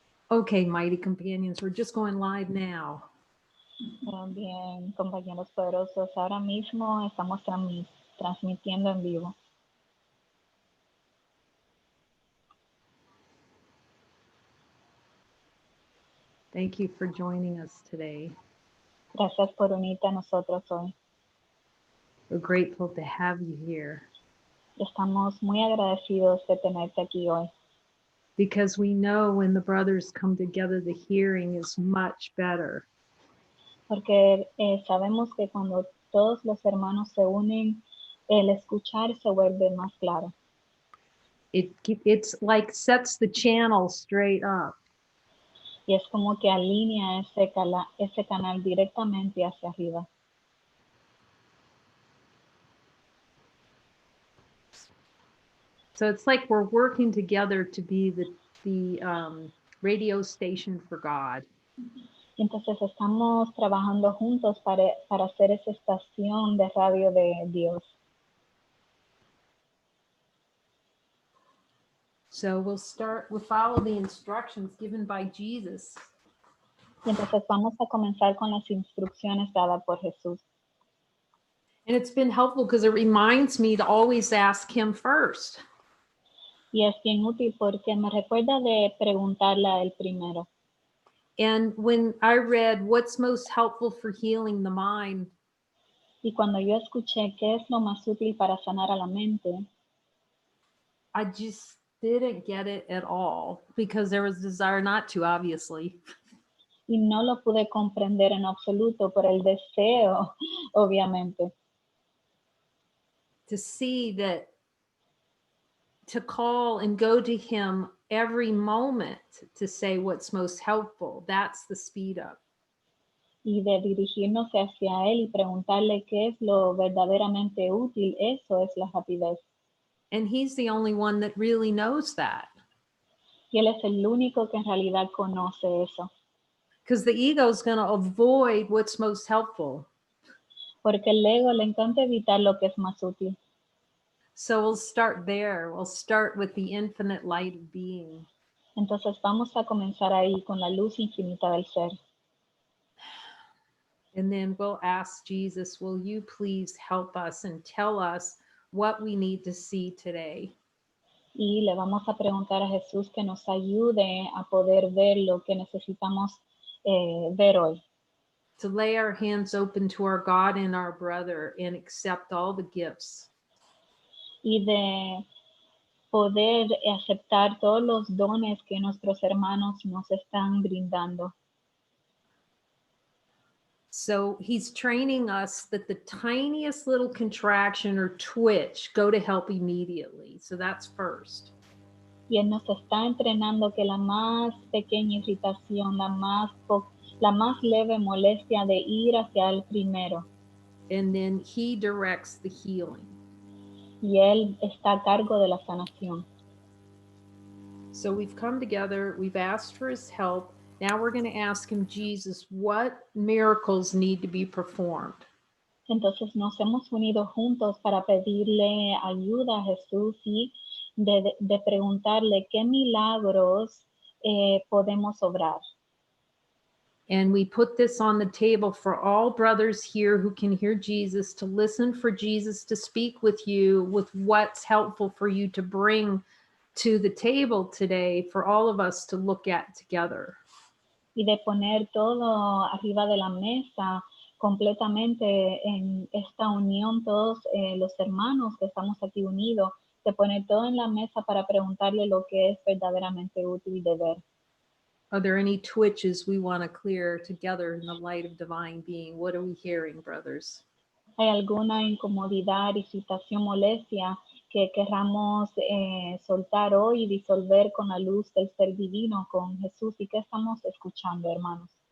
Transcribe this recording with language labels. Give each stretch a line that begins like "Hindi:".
English: Okay, mighty companions, we're just going live now.
Spanish: Bien, compañeros poderosos, ahora mismo estamos transmitiendo en vivo.
English: Thank you for joining us today.
Spanish: Gracias por unirte a nosotros hoy.
English: We're grateful to have you here
Spanish: Estamos muy agradecidos de tenerte aquí hoy,
English: because we know when the brothers come together, the hearing is much better.
Spanish: porque sabemos que cuando todos los hermanos se unen, el escuchar se vuelve más claro.
English: It's like sets the channel straight up.
Spanish: Y es como que alinea ese canal directamente hacia arriba.
English: So it's like we're working together to be the radio station for God.
Spanish: Entonces estamos trabajando juntos para hacer esa estación de radio de Dios.
English: So we'll follow the instructions given by Jesus.
Spanish: Y entonces vamos a comenzar con las instrucciones dadas por Jesús.
English: And it's been helpful because it reminds me to always ask him first.
Spanish: Y es bien útil porque me recuerda de preguntarle a él primero.
English: And when I read what's most helpful for healing the mind,
Spanish: Y cuando yo escuché qué es lo más útil para sanar a la mente,
English: I just didn't get it at all because there was desire not to, obviously.
Spanish: y no lo pude comprender en absoluto por el deseo, obviamente,
English: To see that to call and go to him every moment to say what's most helpful, that's the speed up.
Spanish: y de dirigirnos hacia él y preguntarle qué es lo verdaderamente útil, eso es la rapidez.
English: And he's the only one that really knows that.
Spanish: Y él es el único que en realidad conoce eso.
English: Because the ego is going to avoid what's most helpful.
Spanish: Porque el ego le encanta evitar lo que es más útil.
English: So we'll start there. We'll start with the infinite light of being.
Spanish: Entonces vamos a comenzar ahí con la luz infinita del ser.
English: And then we'll ask Jesus, will you please help us and tell us what we need to see today?
Spanish: Y le vamos a preguntar a Jesús que nos ayude a poder ver lo que necesitamos ver hoy.
English: To lay our hands open to our God and our brother and accept all the gifts.
Spanish: Y de poder aceptar todos los dones que nuestros hermanos nos están brindando.
English: So he's training us that the tiniest little contraction or twitch go to help immediately. So that's first.
Spanish: Y Él nos está entrenando que la más pequeña irritación, la más leve molestia de ir hacia Él primero.
English: And then he directs the healing.
Spanish: Y Él está a cargo de la sanación.
English: So we've come together, we've asked for his help. Now we're going to ask him, Jesus, what miracles need to be performed?
Spanish: Entonces nos hemos unido juntos para pedirle ayuda a Jesús y de preguntarle qué milagros podemos obrar.
English: And we put this on the table for all brothers here who can hear Jesus, to listen for Jesus to speak with you with what's helpful for you to bring to the table today for all of us to look at together.
Spanish: Y de poner todo arriba de la mesa completamente en esta unión, todos los hermanos que estamos aquí unidos, de poner todo en la mesa para preguntarle lo que es verdaderamente útil de ver.
English: Are there any twitches we want to clear together in the light of divine being? What are we hearing, brothers?
Spanish: ¿Hay alguna incomodidad, irritación, molestia que querramos soltar hoy y disolver con la luz del ser divino, con Jesús? ¿Y qué estamos escuchando, hermanos?